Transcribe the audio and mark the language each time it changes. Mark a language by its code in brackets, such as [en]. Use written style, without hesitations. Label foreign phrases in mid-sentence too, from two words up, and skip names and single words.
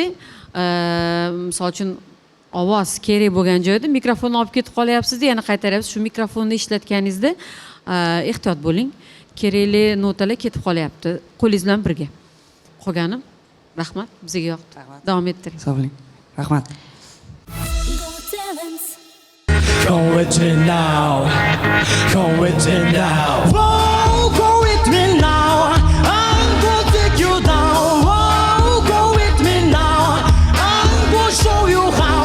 [uz] Misol uchun ovoz kerak bo'lgan joyda mikrofonni olib ketib qolyapsiz-da, yana qaytaryapsiz. Shu mikrofonni ishlatganingizda ehtiyot bo'ling. Kerakli notalar ketib qolyapti. Qo'lingiz bilan birga. Qolganim, rahmat, bizga yoqdi. Davom ettiring. Sog' bo'ling. Rahmat. [en] Come with me now, come with me now. Whoa, go with me now. I'm gonna take you down. Whoa, go with me now. I'm gonna show you how.